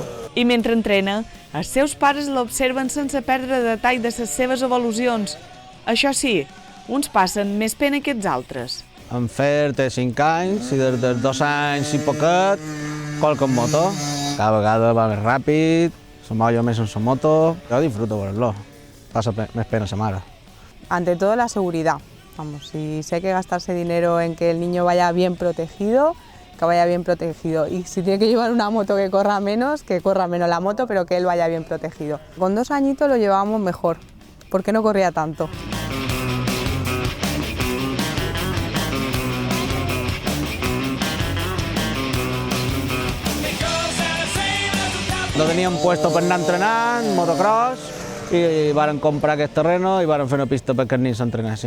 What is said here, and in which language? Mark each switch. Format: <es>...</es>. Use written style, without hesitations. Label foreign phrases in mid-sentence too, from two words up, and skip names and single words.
<ca>I mentre entrena, els seus pares l'observen sense perdre detall de les seves evolucions. Això sí, uns passen més pena que els altres. En Fer té 5 anys i des dels 2 anys i poquet colca en moto. Cada vegada va més ràpid, se molla més en la moto.</ca> <es>Yo disfruto verlo,</es> <ca>pasa més pena a sa mare.</ca> <es>Ante todo la seguridad. Vamos, si sé que gastarse dinero en que el niño vaya bien protegido, que vaya bien protegido. Y si tiene que llevar una moto que corra menos la moto, pero que él vaya bien protegido. Con 2 añitos lo llevábamos mejor, porque no corría tanto.</es> <ca>Lo teníem puesto per anar entrenant, motocross, i varen comprar aquest terreno i varen fer una pista perquè els nens s'entrenessin.</ca>